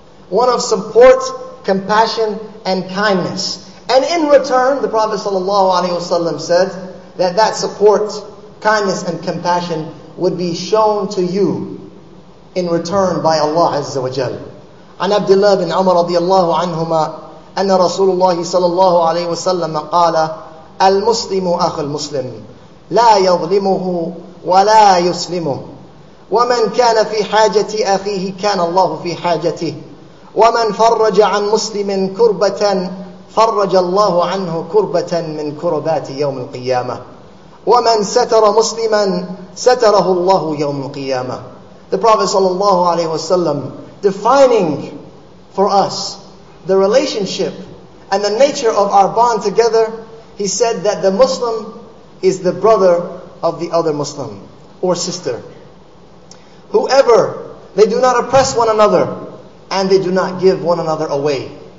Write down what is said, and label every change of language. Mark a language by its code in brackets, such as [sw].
[en] One of support, compassion, and kindness. And in return, the Prophet ﷺ said that support, kindness, and compassion would be shown to you in return by Allah Azza wa Jal. [ar] عن عبد الله بن عمر رضي الله عنهما أن رسول الله صلى الله عليه وسلم قال: المسلم أخو المسلم لا يظلمه ولا يسلمه ومن كان في حاجة أخيه كان الله في حاجته ومن فرج عن مسلم كربة فرج الله عنه كربة من كربات يوم القيامة ومن ستر مسلما ستره الله يوم القيامة. [en] The Prophet ﷺ, defining for us the relationship and the nature of our bond together, he said that the Muslim is the brother of the other Muslim or sister. Whoever, they do not oppress one another and they do not give one another away.